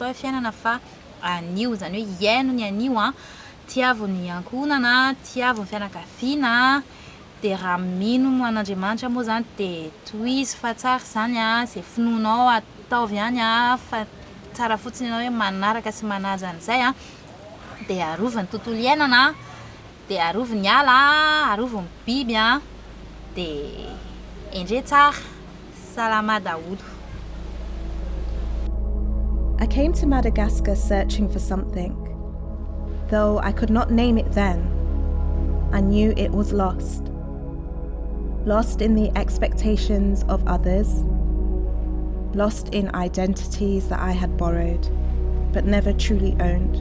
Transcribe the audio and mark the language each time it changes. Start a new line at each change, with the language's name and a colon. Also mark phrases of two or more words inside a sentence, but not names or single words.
Malagasy: hoe fiainana fa anio, zany hoe iaino ny anio a, tiavo ny ankonana, tiavo ny fianakaviana, de raha mino an'Andriamanitra moa zany de tohizo fa tsara zany a, zay finoanao ataovy ihany a, fa tsara fotsiny ianao hoe manaraka sy manaja an'izay a, de arovy ny tontolo iainana, de arovy ny ala, arovy ny biby a, de endre tsara, salama daholo.
English: I came to Madagascar searching for something. Though I could not name it then, I knew it was lost. Lost in the expectations of others, lost in identities that I had borrowed, but never truly owned.